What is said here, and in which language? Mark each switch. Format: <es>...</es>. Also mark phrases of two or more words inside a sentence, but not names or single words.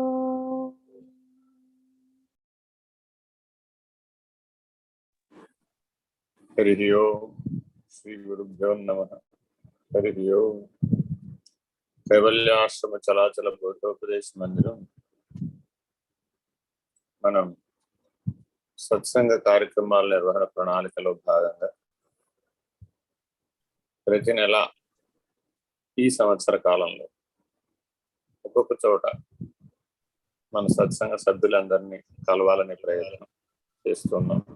<sa>हरिः ओम् श्री गुरुभ्यो नमः। हरिः ओम्।</sa> <te>कैवल्याश्रम चलाचल बोधोपदेश मंदिరం మనం సత్సంగ కార్యక్రమాల నిర్వహణ ప్రణాళికలో భాగంగా ప్రతి నెల ఈ సంవత్సర కాలంలో ఒక్కొక్క చోట మన సత్సంగ సభ్యులందరినీ కలవాలనే ప్రయత్నం చేస్తున్నాం.</te>